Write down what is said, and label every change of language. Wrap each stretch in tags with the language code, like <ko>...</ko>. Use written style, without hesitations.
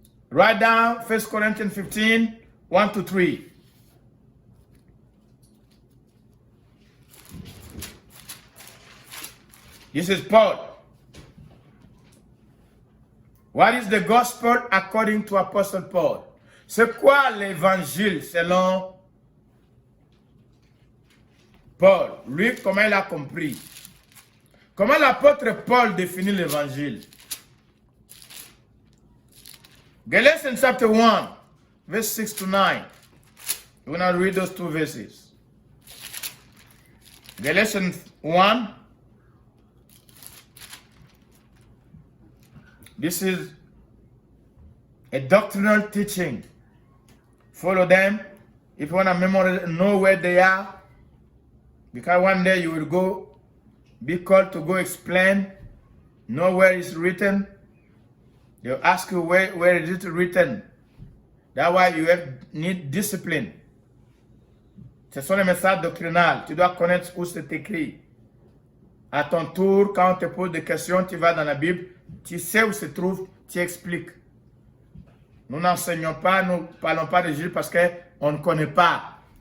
<en>Write down 1 Corinthians 15, 1 to 3. This is Paul. What is the gospel according to Apostle Paul?</en> <fr>C'est quoi l'évangile selon Paul? Lui, comment il a compris? Comment l'apôtre Paul définit l'évangile?</fr> <en>Galatians chapter 1, verse 6 to 9. We're going to read those two verses. Galatians 1. This is a doctrinal teaching. Follow them. If you want to know where they are, because one day you will be called to go explain, know where it's written. They'll ask you where is it written. That's why you need discipline.</en> <fr>Ce sont les messages doctrinaux. Tu dois connaître où c'est écrit. À ton tour, quand on te pose des questions, tu vas dans la Bible, tu sais où se trouve, tu expliques. Nous n'enseignons pas, nous ne parlons pas de Jésus parce qu'on ne connaît pas.</fr>